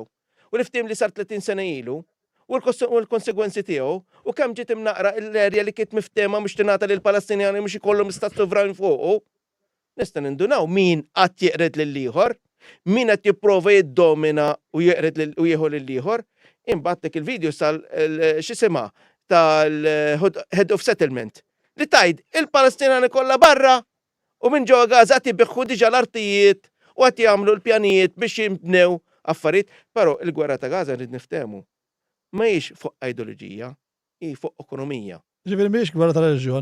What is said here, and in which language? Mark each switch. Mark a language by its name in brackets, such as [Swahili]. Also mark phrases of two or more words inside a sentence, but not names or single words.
[Maltese] U l-ftehim li sar 30 sena ilu, u l-konsegwenzi tiegħu, u kemm ġiet imnaqra l-erja li kiet miftema mhux tingħata lil Palestinjani mhux ikollhom istat sovran fuqu. Nista' nindunaw min qatt jeqred lil ieħor, min qed jipprova jiddomina u jeqred u jieħu lil ieħor. Imbagħad dik il-video x'isimha tal- [English] Head of Settlement [Maltese] li tgħid il-Palestinjani kollha barra u minn ġewwa Gaza qed jibbiħħu diġà l-artijiet u qed jagħmlu l-pjanijiet biex jinbnew affarijiet, però il-gwerra ta' Gaza rrid niftehmu. Ma hijiex fuq ideoloġija, hi fuq ekonomija. Ġifieri mhix gwerra tal-reliġjon.